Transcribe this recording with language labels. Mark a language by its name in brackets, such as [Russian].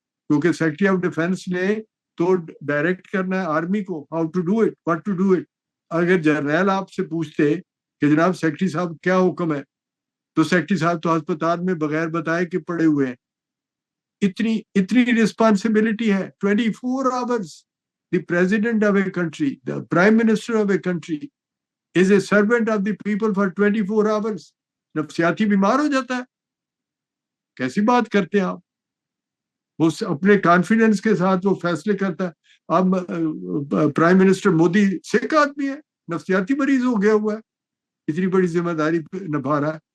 [Urdu] کیونکہ secretary of defence نے تو ڈائریکٹ کرنا ہے آرمی کو, [English] How to do it, what to do it. [Urdu] اگر جرنیل آپ سے پوچھتے کہ جناب سیکرٹری صاحب کیا حکم ہے, تو سیکرٹری صاحب تو ہسپتال میں بغیر بتائے کہ پڑے ہوئے ہیں. اتنی رسپانسبلٹی ہے. [English] 24 hours. The president of a country, the prime minister of a country is a servant of the people for 24 hours. [Urdu] نفسیاتی بیمار ہو جاتا ہے. کیسی بات کرتے ہیں آپ. وہ اپنے کانفیڈنس کے ساتھ وہ فیصلے کرتا ہے. اب پرائم منسٹر مودی سکھ آدمی ہے, نفسیاتی مریض ہو گیا ہوا ہے, اتنی بڑی ذمہ داری نبھا رہا ہے.